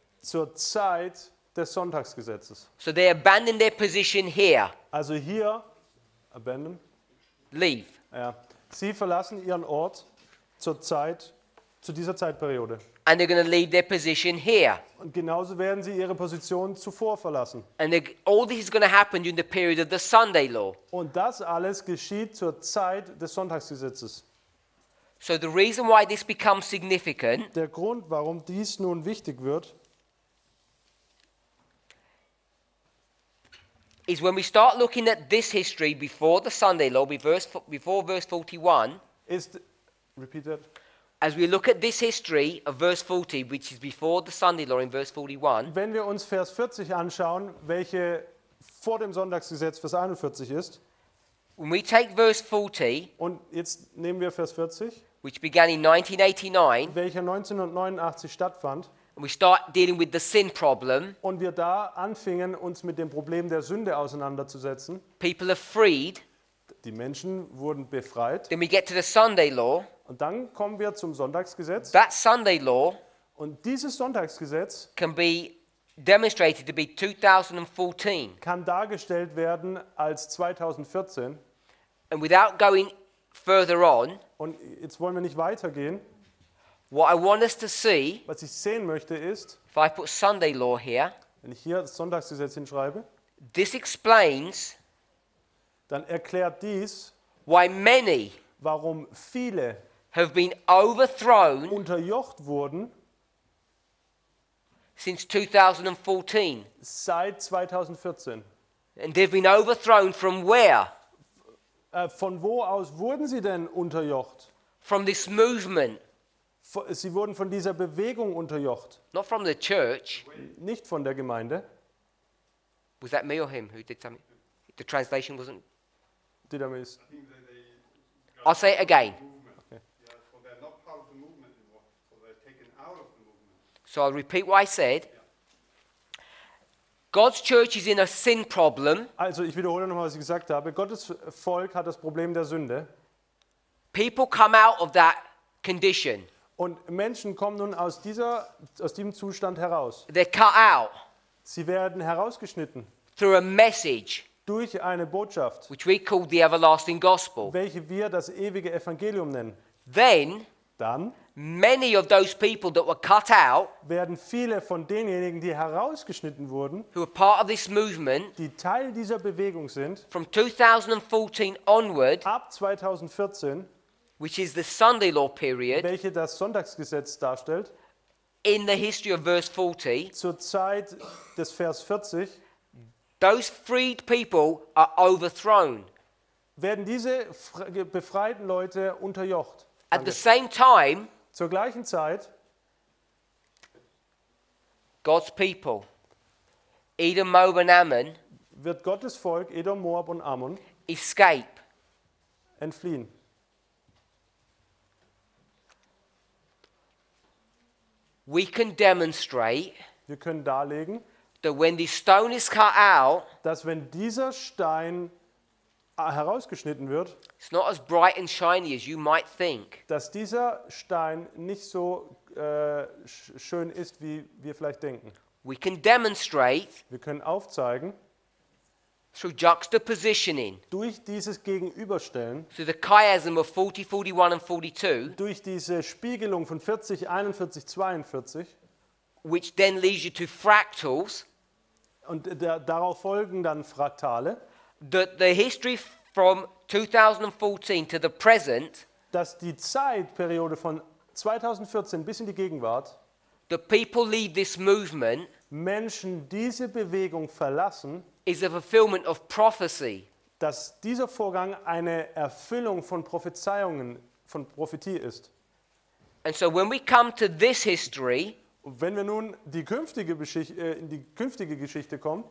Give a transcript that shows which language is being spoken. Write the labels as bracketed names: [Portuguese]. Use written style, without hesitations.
[German] zur Zeit des Sonntagsgesetzes. [English] So they abandon their position here, [German] Also hier, abandon, [English] leave. [German] ja, sie verlassen ihren Ort zu dieser Zeitperiode. [English] And they're going to leave their position here. [German] Und genauso werden sie ihre Position zuvor verlassen. [English] And all this is going to happen during the period of the Sunday law. [German] Und das alles geschieht zur Zeit des Sonntagsgesetzes. [English] So the reason why this becomes significant [German] Der Grund, warum dies nun wichtig wird, [English] is when we start looking at this history before the Sunday law, before verse 41, [German] ist, [English] repeat that, as we look at this history of verse 40, which is before the Sunday law in verse 41, [German] wenn wir uns Vers 40 anschauen, welche vor dem Sonntagsgesetz Vers 41 ist, [English] when we take verse 40, [German] und jetzt nehmen wir Vers 40, [English] which began in 1989, [German] welcher 1989 stattfand, [English] and we start dealing with the sin problem, [German] und wir da anfingen, uns mit dem Problem der Sünde auseinanderzusetzen, [English] people are freed, [German] die Menschen wurden befreit, [English] then we get to the Sunday law. [German] und dann kommen wir zum Sonntagsgesetz, [English] That Sunday law [German] und dieses Sonntagsgesetz [English] can be demonstrated to be 2014. [German] kann dargestellt werden als 2014. [English] And without going further on, [German] Und jetzt wollen wir nicht weitergehen. [English] what I want us to see, [German] Was ich sehen möchte ist, [English] if I put Sunday law here, [German] wenn ich hier das Sonntagsgesetz hinschreibe, [English] this explains [German] dann erklärt dies, [English] why many [German] warum viele [English] have been overthrown [German] unterjocht wurden [English] since 2014. [German] seit 2014. [English] And they've been overthrown from where? [German] Von wo aus wurden sie denn unterjocht? [English] From this movement, [German] Sie wurden von dieser Bewegung unterjocht, [English] not from the church. [German] nicht von der Gemeinde. [English] Was that me or him who did something? The translation wasn't. [German] Die da ist. [English] I think they I'll say it again. movement. Yeah, so they're not part of the movement anymore. So they're taken out of the movement. So I'll repeat what I said. God's church is in a sin problem. [German] Also ich wiederhole nochmal, was ich gesagt habe. Gottes Volk hat das Problem der Sünde. [English] People come out of that condition. [German] Und Menschen kommen nun aus diesem Zustand heraus. [English] They're cut out [German] Sie werden herausgeschnitten [English] through a message [German] durch eine Botschaft, [English] which we call the everlasting gospel. [German] welche wir das ewige Evangelium nennen. [English] Then [German] Dann [English] many of those people that were cut out, [German] werden viele von denjenigen, die herausgeschnitten wurden, [English] who are part of this movement, [German] die Teil dieser Bewegung sind, [English] from 2014 onward, [German] ab 2014, [English] which is the Sunday law period, [German] welche das Sonntagsgesetz darstellt, [English] in the history of verse 40, [German] zur Zeit des Vers 40, [English] those freed people are overthrown. [German] werden diese befreiten Leute unterjocht. [English] At the same time, [German] Zur gleichen Zeit [English] God's people, Edom, Moab, and Ammon, [German] wird Gottes Volk, Edom, Moab und Ammon, [English] escape. [German] entfliehen. [English] We can demonstrate [German] Wir können darlegen, [English] that when the stone is cut out, [German] dass wenn dieser Stein herausgeschnitten wird, [English] it's not as bright and shiny as you might think. [German] dass dieser Stein nicht so schön ist, wie wir vielleicht denken. [English] We can demonstrate [German] Wir können aufzeigen, [English] through juxtapositioning, [German] durch dieses Gegenüberstellen, [English] through the chiasm of 40, 41 and 42, [German] durch diese Spiegelung von 40, 41, 42 [English] which then leads you to fractals, [German] und darauf folgen dann Fraktale, [English] that the history from 2014 to the present, [German] dass die Zeitperiode von 2014 bis in die Gegenwart [English] the people leave this movement [German] Menschen diese Bewegung verlassen, [English] is a fulfillment of prophecy. [German] dass dieser Vorgang eine Erfüllung von Prophezeiungen, von Prophetie ist. [English] And so when we come to this history, [German] Und wenn wir nun in die künftige Geschichte kommen